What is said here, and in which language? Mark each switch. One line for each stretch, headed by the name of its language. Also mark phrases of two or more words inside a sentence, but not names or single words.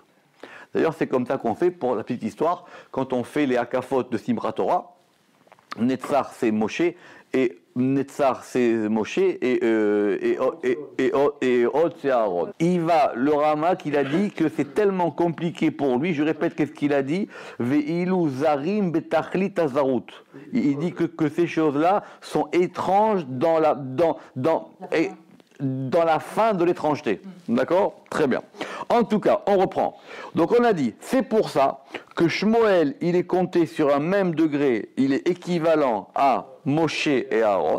French: D'ailleurs, c'est comme ça qu'on fait, pour la petite histoire, quand on fait les Hakafot de Simchat Torah, Netzach c'est Moshe, et Netzach c'est Moshe, et Od c'est Aaron. Le Ramak, il a dit que c'est tellement compliqué pour lui, je répète qu'est-ce qu'il a dit,
Hebrew: ואלו זרים בתכלית הזרות.
French: Il dit que ces choses-là sont étranges dans la fin de l'étrangeté. D'accord? Très bien. En tout cas, on reprend. Donc on a dit, c'est pour ça que Shmuel, il est compté sur un même degré, il est équivalent à Moshe et Aaron.